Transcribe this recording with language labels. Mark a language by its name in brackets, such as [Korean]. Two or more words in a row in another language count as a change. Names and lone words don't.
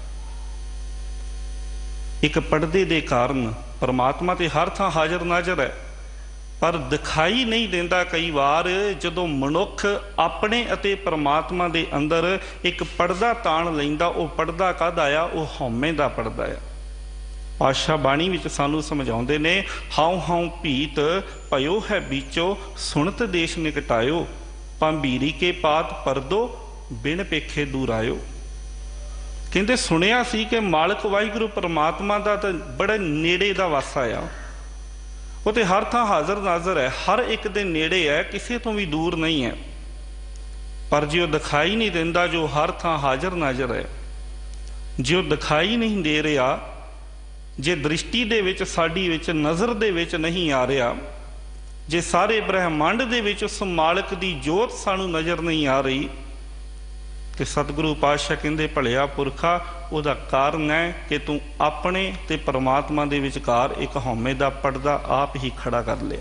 [Punjabi] ਏਕ ਪੜਦੇ ਦੇ ਕਾਰਣ ਪਰਮਾਤਮਾ ਤੇ ਹਰ ਥਾਂ ਹਾਜ਼ਰ ਨਾਜ਼ਰ ਹੈ, ਪਰ ਦਿਖਾਈ ਨਹੀਂ ਦੇਂਦਾ। ਕਈ ਬਾਰ ਜਦੋਂ ਮਨੁਖ ਅਪਣੇ ਅਤੇ ਪਰਮਾਤਮਾ ਦੇ ਅੰਦਰ ਏਕ ਪੜਦਾ ਤਾਣ ਲੈਂਦਾ, ਵੋ ਪੜਦਾ ਕਾਹਦਾ ਆ? ਵੋ ਹਉਮੈ ਦਾ ਪੜਦਾ ਆ। ਪਾਤਸ਼ਾਹ ਬਾਣੀ ਵਿਚ ਸਾਨੂੰ ਸਮਝਾਉਂਦੇ ਨੇ, ਹਾਉ ਹਾਉ ਭੀਤ ਭਯੋ ਹੈ ਬੀਚੋ, ਸੁਨਤ ਦੇਸ਼ ਨਿਕਟਾਯੋ, ਭੰਬੀਰੀ ਕੇ ਪਾਤ ਪਰਦੋ, ਬਿਨ ਪੇਖੇ ਦੂਰ ਆਯੋ। ਕਹਿੰਦੇ ਸੁਣਿਆ ਸੀ ਕਿ ਮਾਲਿਕ ਵਾਹਿਗੁਰੂ ਪਰਮਾਤਮਾ ਦਾ ਤਾਂ ਬੜੇ ਨੇੜੇ ਦਾ ਵਾਸਾ ਆ, ਵੋ ਤੋ ਹਰ ਥਾਂ ਹਾਜ਼ਰ ਨਾਜ਼ਰ ਹੈ, ਹਰ ਏਕ ਦੇ ਨੇੜੇ ਹੈ, ਕਿਸੀ ਤੋ ਭੀ ਦੂਰ ਨਹੀਂ ਹੈ। ਪਰ ਜੋ ਦਿਖਾਈ ਨਹੀਂ ਦੇਂਦਾ, ਜੋ ਹਰ ਥਾਂ ਹਾਜ਼ਰ ਨਾਜ਼ਰ ਹੈ, ਜੋ ਦਿਖਾਈ ਨਹੀਂ ਦੇ ਰਿਹਾ, ਜੇ ਦ੍ਰਿਸ਼ਟੀ ਦੇ ਵਿਚ ਸਾਡੀ ਵਿਚ ਨਜ਼ਰ ਦੇ ਵਿਚ ਨਹੀਂ ਆ ਰਿਹਾ, ਜੇ ਸਾਰੇ ਬ੍ਰਹਿਮੰਡ ਦੇ ਵਿਚ ਉਸ ਮਾਲਿਕ ਦੀ ਜੋਤ ਸਾਨੂੰ ਨਜ਼ਰ ਨਹੀਂ ਆ ਰਹੀ, ਤੋ ਸਤਿਗੁਰੂ ਪਾਤਸ਼ਾਹ ਕਹਿੰਦੇ ਭਲਿਆ ਪੁਰਖਾ, ਉਹਦਾ ਕਾਰਣ ਹੈ ਕਿ ਤੂ ਅਪਣੇ ਤੇ ਪਰਮਾਤਮਾ ਦੇ ਵਿਚਕਾਰ ਏਕ ਹਉਮੈ ਦਾ ਪੜਦਾ ਆਪ ਹੀ ਖੜਾ ਕਰ ਲਿਆ।